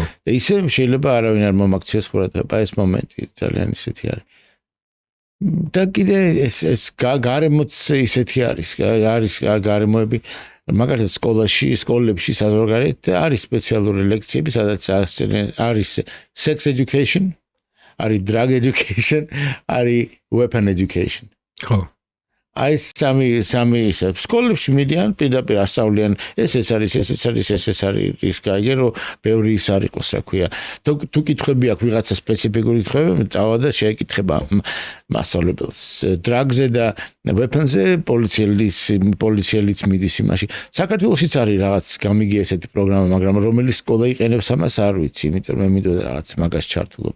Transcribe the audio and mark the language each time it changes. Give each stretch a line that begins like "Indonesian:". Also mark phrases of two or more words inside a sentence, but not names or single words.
Georgian: და ისე შეიძლება არავინ არ მომაქციოს ყურადღება, ეს მომენტი ძალიან ისეთი არის. და კიდე ეს გარემოც ისეთი არის გარემოები მაგალითად სკოლებში საზღვარგარეთ არის სპეციალური ლექციები სადაც არის
English: sex education
Georgian: არის
English: drug education
Georgian: არის
English: weapon education
Georgian: ხო აი სამი სკოლებში მიდიან პირდაპირ ასწავლიან ეს არის ის გაიგე რომ ბევრი ის არ იყოს რა ქვია თუ კითხვები აქვს ვიღაცა სპეციფიკური კითხვები წავა და შეეკითხება მასწავლებელს დრაგზე და weapons-ზე პოლიციელიც მიდის იმაში საქართველოშიც არის რაღაც გამიგია ესეთი პროგრამა მაგრამ რომელი სკოლა იყენებს ამას არ ვიცი იმიტომ მე მინდოდა რაღაც მაგას ჩართულობა